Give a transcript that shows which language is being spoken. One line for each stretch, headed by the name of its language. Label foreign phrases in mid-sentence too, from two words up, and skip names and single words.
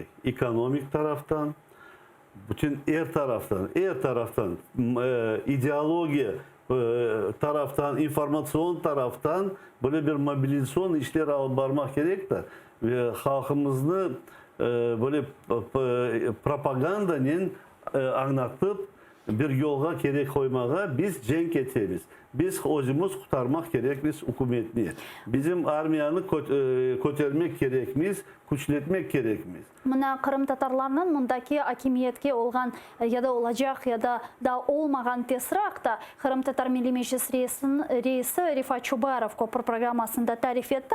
Crimean Tatar: Ekonomik taraftan, bütün her taraftan ideoloji taraftan, informasyon taraftan böyle bir mobilizasyon işleri alıp varmak gerek de ve halkımızı böyle propagandanın anlatıp bir yola gerek koymaya biz cenk etmemiz. Biz özümüz kurtarmak gerekmiz hükümetini. Bizim armiyanı kötürmek gerekmiz, güçletmek gerekmiz. Mına Kırım Tatarlarının mındaki hakimiyetke olgan ya da olacak ya da olmagan tesrakta Kırım Tatar Milli Meclis reisi Rifat Çubarov Kopur programmasında tarif etti.